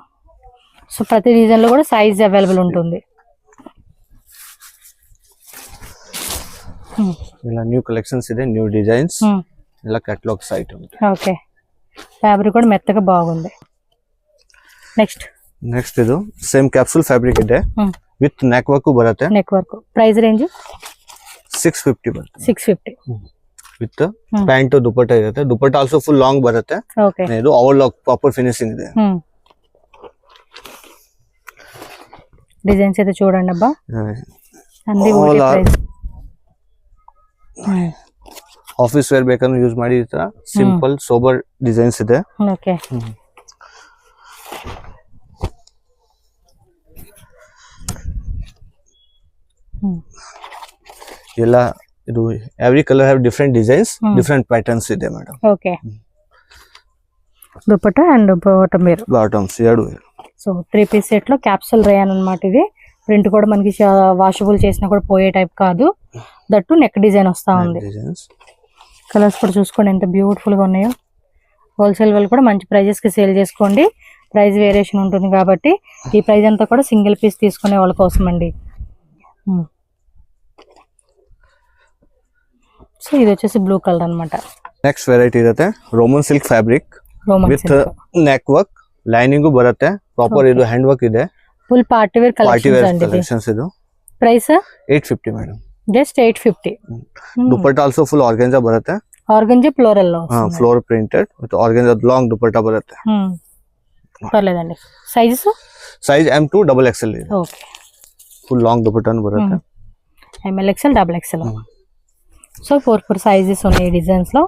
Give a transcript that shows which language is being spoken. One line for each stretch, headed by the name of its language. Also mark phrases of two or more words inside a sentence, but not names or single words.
Telugu: సో ప్రతి డిజైన్లో కూడా సైజ్ అవైలబుల్ ఉంటుంది. ఇలా
English: new collections
Telugu: ಇದೆ,
English: new designs,
Telugu: ఇలా
English: catalogues item.
Telugu: ఓకే, ఫ్యాబ్రిక్ కూడా మెత్తగా బాగుంది. నెక్స్ట్
Kannada: ಇದು
English: same capsule fabric
Kannada: ಇದೆ
English: with neck work
Kannada: ಬರುತ್ತೆ.
English: neck work price range
Kannada: 650 ಬರುತ್ತೆ. 650
English: with pant
Kannada: ದುಪಟ್ಟ ಇರುತ್ತೆ. ದುಪಟ್ಟ
English: also full long
Kannada: ಬರುತ್ತೆ. ಓಕೆ, ಇದು
English: over lock proper finishing
Kannada: ಇದೆ.
Telugu: డిజైన్స్ అయితే చూడండి అబ్బా, అన్ని
English: All are
Telugu: ప్రైస్.
English: office wear
Kannada: ಬೇಕಾದ್ರೂ ಯೂಸ್ ಮಾಡಿ. ಈ ತರ
English: simple sober designs
Kannada: ಇದೆ. ಓಕೆ, ಎಲ್ಲ ಇದು
English: every colour have different designs, different patterns
Kannada: ಇದೆ ಮೇಡಮ್.
Telugu: ఓకే, దుపట్టా
English: and bottom wear,
Kannada: బాటమ్స్ ಎರಡು.
Telugu: సో
English: 3 piece set
Telugu: లో
English: capsule rayon
Telugu: అన్నమాట. ఇది ప్రింట్ కూడా మనకి వాషబుల్ చేసినా కూడా పోయే టైప్ కాదు. దట్టు
English: neck design
Telugu: వస్తా ఉంది. కలర్స్ కూడా చూసుకోండి ఎంత బ్యూటిఫుల్ గా ఉన్నాయో. హోల్సేల్ వాళ్ళు కూడా మంచి ప్రైజెస్ కి సేల్ చేసుకోండి.
English: price variation
Telugu: ఉంటుంది కాబట్టి ఈ ప్రైస్ అంతా కూడా
English: single piece
Telugu: తీసుకునే వాళ్ళ కోసం అండి. సో ఇది వచ్చేసి
English: blue colour
Telugu: అన్నమాట.
Kannada: ನೆಕ್ಸ್ಟ್ ವೆರೈಟಿ ಇರುತ್ತೆ
English: roman silk fabric with neck work,
Kannada: ಲೈನಿಂಗ್ ಬರುತ್ತೆ ಪ್ರಾಪರ್. ಇದು
English: hand work
Kannada: ಇದೆ.
English: full party wear
Kannada: ಕಲೆಕ್ಷನ್ಸ್ ಇದು.
Telugu: ప్రైస్ 850 మేడం. జస్ట్ 850.
Kannada: ದುಪಟ್ಟ
English: also full organza
Kannada: ಬರುತ್ತೆ.
English: organza floral
Telugu: లో
English: floor printed with organza long
Telugu: దుపట్ట బರುತ್ತೆ. పర్లేదండి. సైజ్
Kannada: M to XXL ಇದೆ.
Telugu: ఓకే,
English: full long
Telugu: దుపట్టా బರುತ್ತೆ. ML XL XXL. సో 4 సైజెస్ ఉన్నాయి డిజైన్స్ లో.